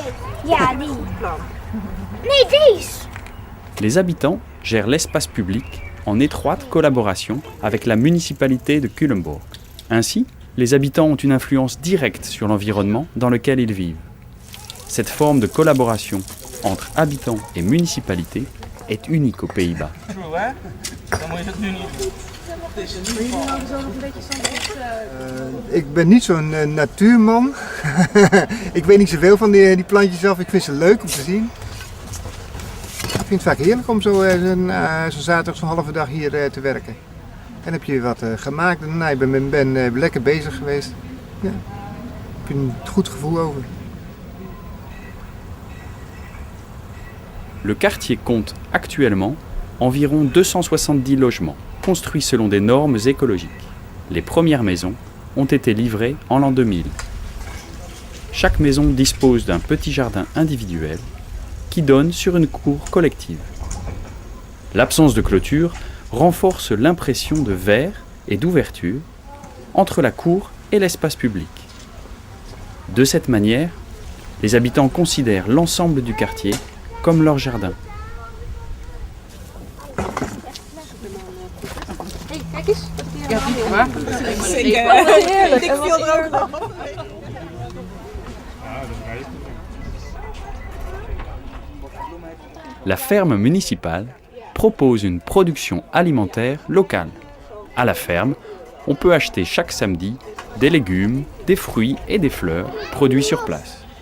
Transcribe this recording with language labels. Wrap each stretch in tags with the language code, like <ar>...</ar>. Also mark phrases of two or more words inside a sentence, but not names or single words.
<nl>Ja, die. Plan. Nee, deze.</nl> <fr>Les habitants gèrent l'espace public en étroite collaboration avec la municipalité de Culemborg. Ainsi, les habitants ont une influence directe sur l'environnement dans lequel ils vivent. Cette forme de collaboration entre habitants et municipalité est unique aux Pays-Bas.</fr> <nl>True, hè? Dan moet je het nu niet doen. Ik ben niet zo'n natuurman. Ik weet niet zoveel van die plantjes af. Ik vind ze leuk om te zien. Ik vind het vaak heerlijk om zo'n zaterdag zo'n halve dag hier te werken. En heb je wat gemaakt en ik ben lekker bezig geweest. Ja. Ik heb een goed gevoel over.</nl> <fr>Le quartier compte actuellement environ 270 logements, construits selon des normes écologiques. Les premières maisons ont été livrées en l'an 2000. Chaque maison dispose d'un petit jardin individuel qui donne sur une cour collective. L'absence de clôture renforce l'impression de verre et d'ouverture entre la cour et l'espace public. De cette manière, les habitants considèrent l'ensemble du quartier comme leur jardin.</fr> <nl>Kijk eens. Ja, heerlijk. Ik viel er ook nog.</nl> <fr>La ferme municipale propose une production alimentaire locale. À la ferme, on peut acheter chaque samedi des légumes, des fruits et des fleurs produits sur place.</fr>